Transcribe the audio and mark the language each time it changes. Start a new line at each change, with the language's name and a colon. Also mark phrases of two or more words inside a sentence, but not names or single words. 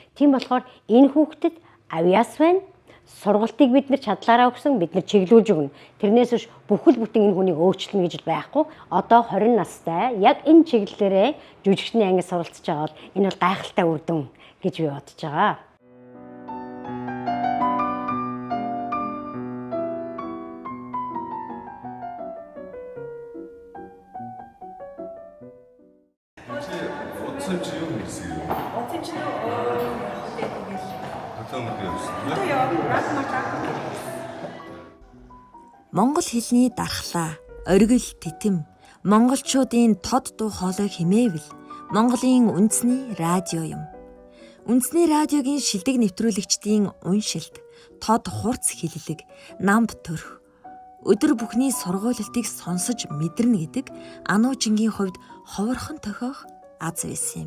Mongolian: Тийм болохоор энэ хүүхдэд авьяас байна. Сургалтыг бид нар чадлаараа өгсөн, бид нар чиглүүлж өгнө. Тэрнээс биш бүхэл бүтэн энэ хүнийг өөрчлөнө гэж байхгүй. Одоо 20 настай яг энэ чиглэлээрээ жүжигчний ангид суралцж байгаа бол энэ бол гайхалтай үр дүн гэж би бодож байгаа.
Korean: 어떤 지역이 있어요? 어떤 지역 어때 그게? 어떤 게 있어요? 또요. 락
Mongolian: Монгол хэлний дархлаа, оргил титэм, монголчуудын тод дуу хоолой хэмээвэл Монголын үндэсний радио юм. Үндэсний радиогийн шилдэг нэвтрүүлэгчдийн уншилт, тод хурц хэллэг, намб төрх, өдөр бүхний сургуулилтыг сонсож мэдэрнэ гэдэг ануужингийн хувьд ховорхон тохиох аз байсан юм.